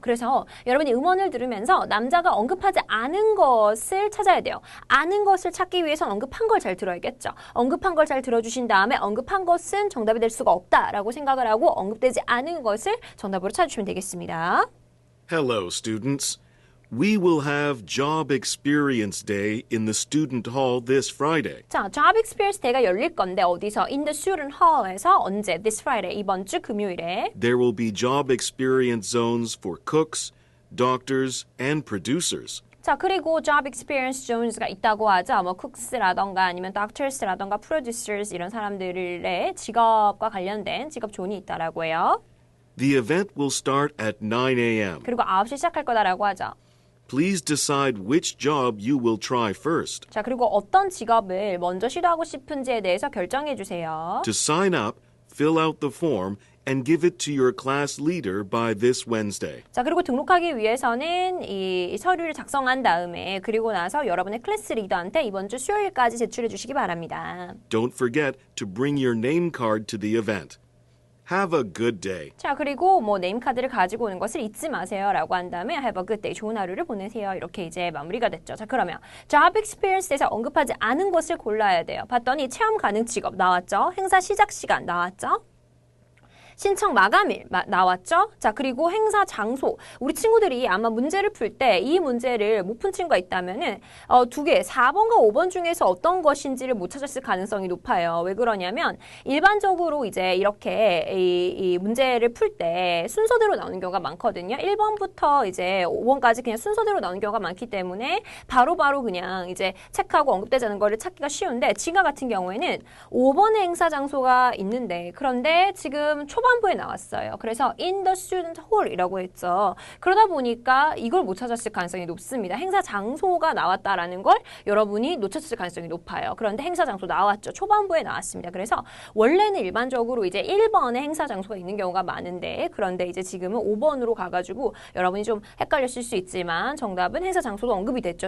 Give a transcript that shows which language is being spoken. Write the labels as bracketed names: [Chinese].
[Korean] 그래서 여러분이 음원을 들으면서 남자가 언급하지 않은 것을 찾아야 돼요. 아는 것을 찾기 위해선 언급한 걸 잘 들어야겠죠. 언급한 걸 잘 들어주신 다음에 언급한 것은 정답이 될 수가 없다라고 생각을 하고 언급되지 않은 것을 정답으로 찾으시면 되겠습니다. [English] Hello, students. We will have Job Experience Day in the Student Hall this Friday. [Korean] 자, Job Experience Day가 열릴 건데 어디서? [English] In the Student Hall [Korean] 에서 언제? [English] This Friday, [Korean] 이번 주 금요일에. [English] There will be job experience zones for cooks, doctors, and producers. [Korean] 자, 그리고 Job Experience Zones가 있다고 하죠. 뭐 쿡스라던가 아니면 doctors라던가 producers 이런 사람들의 직업과 관련된 직업 존이 있다라고 해요. [English] The event will start at 9 a.m. [Korean] 그리고 9시 시작할 거다라고 하죠. [English] Please decide which job you will try first. [Korean] 자, 그리고 어떤 직업을 먼저 시도하고 싶은지에 대해서 결정해 주세요. [English] To sign up, fill out the form and give it to your class leader by this Wednesday. [Korean] 자, 그리고 등록하기 위해서는 이 서류를 작성한 다음에 그리고 나서 여러분의 클래스 리더한테 이번 주 수요일까지 제출해 주시기 바랍니다. [English] Don't forget to bring your name card to the event. Have a good day. [Korean] 자, 그리고 뭐 네임카드를 가지고 오는 것을 잊지 마세요 라고 한 다음에 [English] Have a good day, [Korean] 좋은 하루를 보내세요. 이렇게 이제 마무리가 됐죠. 자, 그러면 Job Experience에서 언급하지 않은 것을 골라야 돼요. 봤더니 체험 가능 직업 나왔죠. 행사 시작 시간 나왔죠. 신청 마감일 나왔죠? 자, 그리고 행사 장소. 우리 친구들이 아마 문제를 풀 때 이 문제를 못 푼 친구가 있다면은 두 개, 4번과 5번 중에서 어떤 것인지를 못 찾았을 가능성이 높아요. 왜 그러냐면 일반적으로 이제 이렇게 이 문제를 풀 때 순서대로 나오는 경우가 많거든요. 1번부터 이제 5번까지 그냥 순서대로 나오는 경우가 많기 때문에 바로바로 그냥 이제 체크하고 언급되지 않은 거를 찾기가 쉬운데 지금 같은 경우에는 5번의 행사 장소가 있는데 그런데 지금 초반부에 나왔어요. 그래서 [English] in the student hall [Korean] 이라고 했죠. 그러다 보니까 이걸 못 찾았을 가능성이 높습니다. 행사 장소가 나왔다라는 걸 여러분이 놓쳤을 가능성이 높아요. 그런데 행사 장소 나왔죠. 초반부에 나왔습니다. 그래서 원래는 일반적으로 이제 1번에 행사 장소가 있는 경우가 많은데 그런데 이제 지금은 5번으로 가가지고 여러분이 좀 헷갈렸을 수 있지만 정답은 행사 장소도 언급이 됐죠.